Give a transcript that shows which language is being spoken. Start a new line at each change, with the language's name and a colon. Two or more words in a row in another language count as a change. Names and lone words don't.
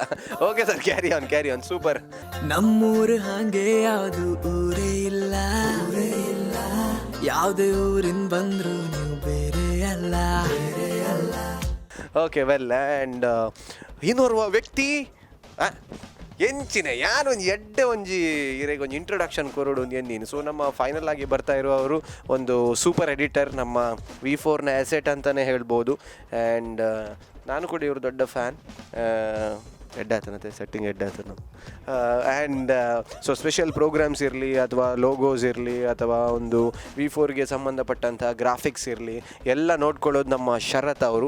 English: Okay sir, carry on. Super.
Kannada: ನಮ್ಮೂರು ಹಾಗೆ ಯಾವುದು ಊರೇ ಇಲ್ಲ, ಯಾವುದೇ ಊರಿನ ಬಂದ್ರು ನೀವು ಬೇರೆ ಅಲ್ಲ.
English: okay well and
Tulu: ಇನ್ನೋರ್ವ ವ್ಯಕ್ತಿ ಎಂಚಿನ ಯಾನೊಂದು ಎಡ್ಡೆ ಒಂಜಿ ಇರೆಗೆ ಒಂದು ಇಂಟ್ರೊಡಕ್ಷನ್ ಕೊರೋಡು ಒಂದು ಎನ್ನೀನು.
Kannada: ಸೊ ನಮ್ಮ ಫೈನಲ್ ಆಗಿ ಬರ್ತಾ ಇರುವವರು ಒಂದು
English: super editor,
Kannada: ನಮ್ಮ V4ನ ಅಸೆಟ್ ಅಂತಲೇ ಹೇಳ್ಬೋದು. ಆ್ಯಂಡ್ ನಾನು ಕೂಡ ಇವರು ದೊಡ್ಡ ಫ್ಯಾನ್. ಎಡ್ ಆತನತ್ತೆ ಸೆಟ್ಟಿಂಗ್ ಎಡ್ ಆತನ. ಆ್ಯಂಡ್ ಸೊ
English: special programs
Kannada: ಇರಲಿ ಅಥವಾ ಲೋಗೋಸ್ ಇರಲಿ ಅಥವಾ ಒಂದು V4ಗೆ ಸಂಬಂಧಪಟ್ಟಂಥ ಗ್ರಾಫಿಕ್ಸ್ ಇರಲಿ ಎಲ್ಲ ನೋಡ್ಕೊಳ್ಳೋದು ನಮ್ಮ ಶರತ್ ಅವರು.